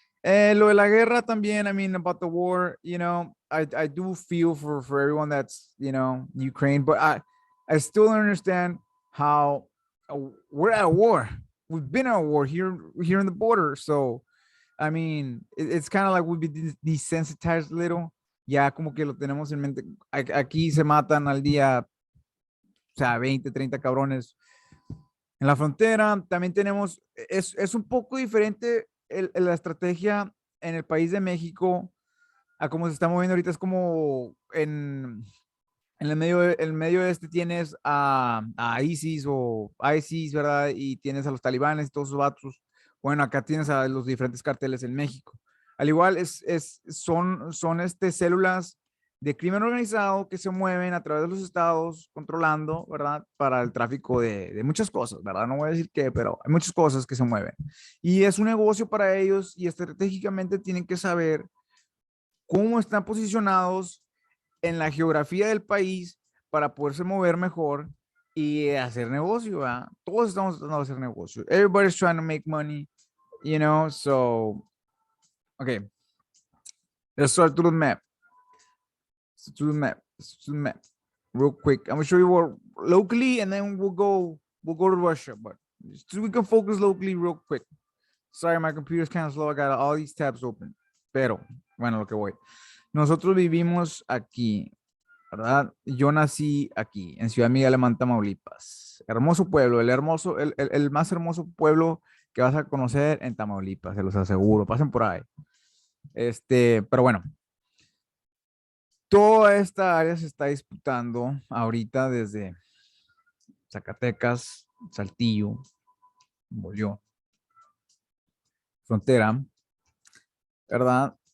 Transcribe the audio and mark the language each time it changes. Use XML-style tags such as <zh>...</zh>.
<es>Lo de la guerra también,</es> <en>I mean, about the war, I do feel for everyone that's, Ukraine, but I still don't understand how we're at war. We've been at war here in the border. So, I mean, it's kind of like we've been desensitized a little.</en> <es>Ya como que lo tenemos en mente. Aquí se matan al día, o sea, 20, 30 cabrones en la frontera. También tenemos, es un poco diferente la estrategia en el país de México, a cómo se está moviendo ahorita es como en el medio este tienes a ISIS o ISIS, ¿verdad? Y tienes a los talibanes y todos esos vatos. Bueno, acá tienes a los diferentes carteles en México. Al igual son células de crimen organizado que se mueven a través de los estados controlando, ¿verdad? Para el tráfico de muchas cosas, ¿verdad? No voy a decir qué, pero hay muchas cosas que se mueven. Y es un negocio para ellos y estratégicamente tienen que saber cómo están posicionados en la geografía del país para poderse mover mejor y hacer negocio, ¿verdad? Todos estamos tratando de hacer negocio.</es> <en>Everybody's trying to make money, you know, so, okay, let's start to the map. To the map. To the map. Real quick. I'm gonna show you what locally and then we'll go to Russia, but so we can focus locally real quick. Sorry, my computer's kind of slow. I got all these tabs open.</en> <es>Pero, bueno, lo que voy. Nosotros vivimos aquí, ¿verdad? Yo nací aquí, en Ciudad Miguel Alemán, Tamaulipas. Hermoso pueblo, el más hermoso pueblo que vas a conocer en Tamaulipas, se los aseguro. Pasen por ahí. Pero bueno, toda esta área se está disputando ahorita desde Zacatecas, Saltillo, Bolívar, frontera, ¿verdad?</es>